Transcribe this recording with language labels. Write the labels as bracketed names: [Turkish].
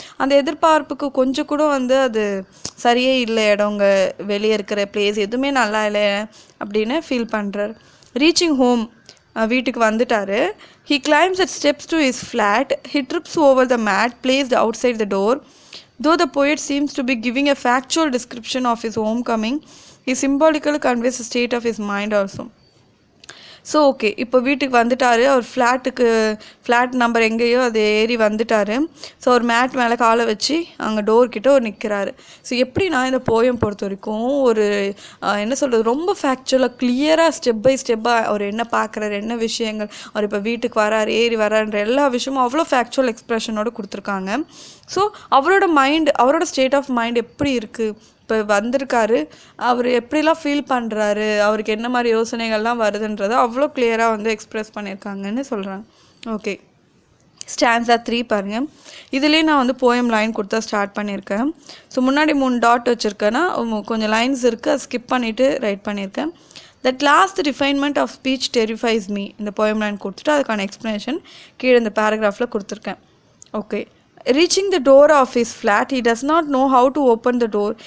[Tamil] அந்த எதிர்பார்ப்புக்கு கொஞ்சம் கூட வந்து அது சரியே இல்லை. இடங்க வெளியே இருக்கிற பிளேஸ் எதுவுமே நல்லா இல்லை அப்படின்னு ஃபீல் பண்ணுறார். [English] reaching home, [Tamil] வீட்டுக்கு வந்துட்டார். [English] He climbs at steps to his flat. He trips over the mat placed outside the door. Though the poet seems to be giving a factual description of his homecoming, he symbolically conveys the state of his mind also. [Tamil] So okay, இப்போ வீட்டுக்கு வந்துட்டார். அவர் flat number எங்கேயோ அது ஏறி வந்துட்டார். So ஒரு mat மேலே காலை வச்சு அங்கே டோர்கிட்ட ஒரு நிற்கிறாரு. ஸோ எப்படின்னா இந்த போயம் பொறுத்த வரைக்கும் ஒரு என்ன சொல்கிறது, ரொம்ப ஃபேக்சுவலாக கிளியராக ஸ்டெப் பை ஸ்டெப்பாக அவர் என்ன பார்க்குறாரு, என்ன விஷயங்கள், அவர் இப்போ வீட்டுக்கு வராரு, ஏறி வராருன்ற எல்லா விஷயமும் அவ்வளோ ஃபேக்சுவல் எக்ஸ்ப்ரெஷனோடு கொடுத்துருக்காங்க. ஸோ அவரோட ஸ்டேட் ஆஃப் மைண்ட் எப்படி இருக்குது, இப்போ வந்திருக்காரு, அவர் எப்படிலாம் ஃபீல் பண்ணுறாரு, அவருக்கு என்ன மாதிரி யோசனைகள்லாம் வருதுன்றதை அவ்வளோ கிளியராக வந்து எக்ஸ்ப்ரெஸ் பண்ணியிருக்காங்கன்னு சொல்கிறாங்க. ஓகே, ஸ்டான்ஸா 3 பாருங்கள். இதுலேயே நான் வந்து போயம் லைன் கொடுத்தா ஸ்டார்ட் பண்ணியிருக்கேன். ஸோ முன்னாடி 3 டாட் வச்சுருக்கேன்னா கொஞ்சம் லைன்ஸ் இருக்குது, அதை ஸ்கிப் பண்ணிவிட்டு ரைட் பண்ணியிருக்கேன். [English] That last refinement of speech terrifies me. [Tamil] இந்த போயம் லைன் கொடுத்துட்டு அதுக்கான எக்ஸ்ப்ளனேஷன் கீழே இந்த பேராகிராஃபில் கொடுத்துருக்கேன். [English] Okay, reaching the door of his flat, he does not know how to open the door.